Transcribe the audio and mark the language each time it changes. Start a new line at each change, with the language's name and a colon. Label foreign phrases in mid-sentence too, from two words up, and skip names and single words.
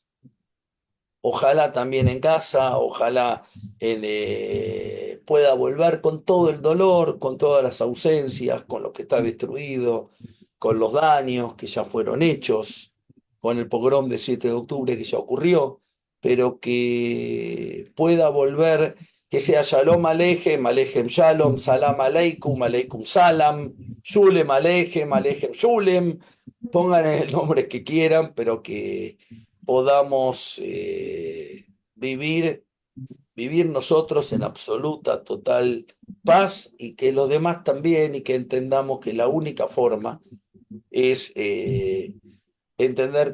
Spanish: Ojalá también en casa, ojalá pueda volver con todo el dolor, con todas las ausencias, con lo que está destruido, con los daños que ya fueron hechos, con el pogrom del 7 de octubre que ya ocurrió, pero que pueda volver, que sea
Hebrew: שלום עליכם, עליכם שלום,
Arabic: سلام عليكم, عليكم سلام,
Yiddish: שלום עליכם, עליכם שלום,
Spanish: pongan el nombre que quieran, pero que podamos vivir nosotros en absoluta, total paz y que los demás también y que entendamos que la única forma es entender